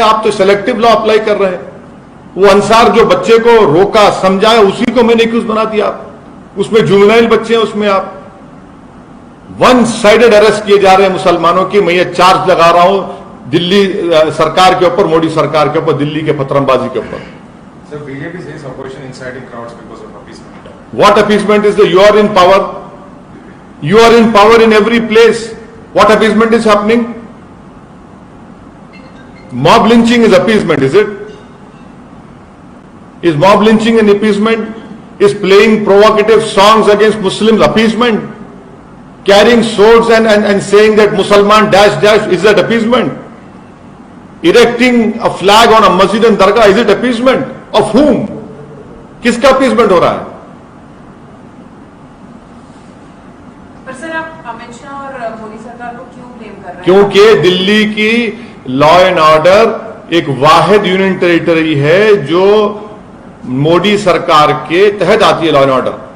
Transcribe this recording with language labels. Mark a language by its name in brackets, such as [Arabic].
[Hindi] आप तो selective law apply कर रहे हैं। वो अंसार जो बच्चे को रोका समझाया उसी को मैंने एक्यूज बना दिया, उसमें जुवेनाइल बच्चे हैं, उसमें आप वन साइडेड अरेस्ट किए जा रहे हैं मुसलमानों की। मैं ये चार्ज लगा रहा हूं दिल्ली सरकार के ऊपर, मोदी सरकार के ऊपर, दिल्ली के पत्रंबाजी के ऊपर। [English] Sir, BJP says opposition inciting crowds because of appeasement. What appeasement is the? You are in power. You are in power in every place. What appeasement is happening? Mob lynching is appeasement, is it? Is mob lynching an appeasement? Is playing provocative songs against Muslims appeasement? Carrying swords and saying that Musalman dash dash, is that appeasement? Erecting a flag on a masjid and dargah, is it appeasement? Of whom? [Hindi] किसका appeasement हो रहा है? पर sir आप अमित शाह और मोदी सरकार को क्यों ब्लेम कर रहे हैं? क्योंकि दिल्ली की लॉ एंड ऑर्डर एक वाहिद यूनियन टेरिटरी है जो मोदी सरकार के तहत आती है, लॉ एंड ऑर्डर।